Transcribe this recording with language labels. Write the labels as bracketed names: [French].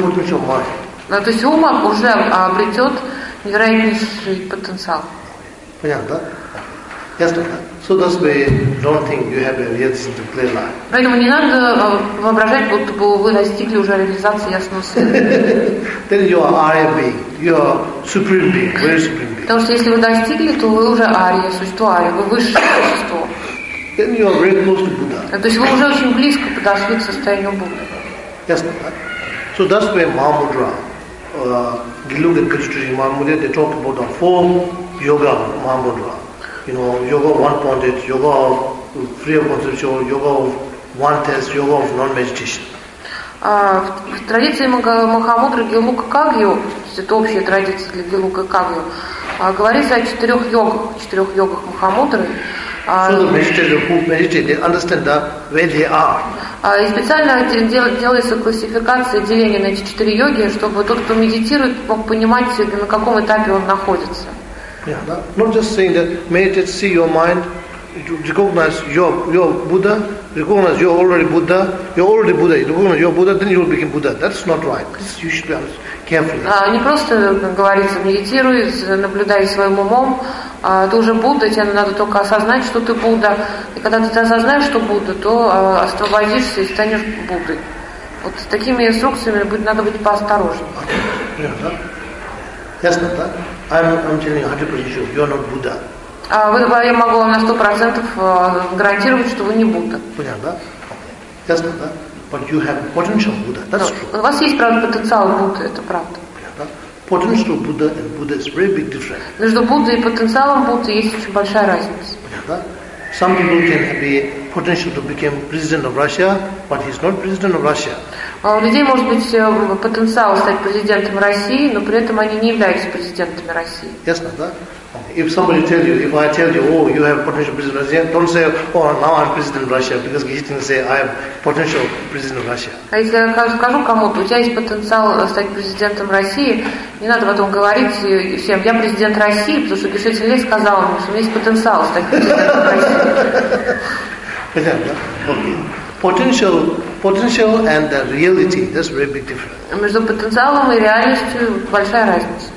[Russian] То есть ум уже обретет невероятнейший потенциал. Понятно, да? [English] Yes, so thus we don't think you have a yet to clear light. [Russian] Поэтому не надо воображать, будто бы вы достигли уже реализации ясного света. [English] Then you are Arya being, you are supreme being, very supreme being. [Russian] Потому что если вы достигли, то вы уже Арья, существо Арья, вы высшее существо. [English] Then you are very close to Buddha. [Russian] То есть вы уже очень близко подошли к состоянию Будды. [English] Yes, so thus we Mahamudra, Gilug and Krishnaji Mahamudra, they talk about the form yoga Mahamudra. You know, yoga of one pointed, yoga of free of conceptual, yoga of oneness, yoga of non-meditation. [Russian] В традиции Махамудры Гелуга Кагью, это общая традиция для Гелуга Кагью, говорится о четырех йогах Махамудры. [English] So the meditators who meditate, they understand that where they are. [Russian] И специально делается классификация, деление на эти четыре йоги, чтобы тот, кто медитирует, мог понимать, на каком этапе он находится. [English] Yeah, not just saying that meditate, see your mind, recognize your Buddha, recognize you're already Buddha, you're already Buddha, you recognize your Buddha, then you will become Buddha. That's not right. This you should be careful. [Russian] Не просто говорится, медитируй, наблюдай своим умом. Ты уже Будда, тебе надо только осознать, что ты Будда. И когда ты осознаешь, что Будда, то освободишься и станешь Буддой. Вот с такими инструкциями надо быть поосторожным. [English] Yeah, that's not that. I'm telling you 100% sure you're not Buddha. [Russian] Я могу вам на 100% гарантировать, что вы не Будда. Понятно, да? [English] Just like that. But you have potential Buddha. That's true. [Russian] У вас есть, правда, потенциал Будды, это правда. Понятно? [English] Potential Buddha and Buddha is very big difference. [Russian] Между Буддой и потенциалом Будды есть очень большая разница. Понятно? [English] Some people can be potential to become president of Russia, but he's not president of Russia. [Russian] У людей может быть потенциал стать президентом России, но при этом они не являются президентами России. Ясно, да? [English] If somebody tells you, if I tell you, oh, you have potential president of Russia, don't say, oh, now I'm president of Russia, because he didn't say, I have potential president of Russia. [Russian] А если я скажу кому-то, у тебя есть потенциал стать президентом России, не надо потом говорить всем, я президент России, потому что Гешетин Лей сказал мне, что у меня есть потенциал стать президентом России. [English] Potential and the reality, that's very big difference. [Russian] Между потенциалом и реальностью большая разница.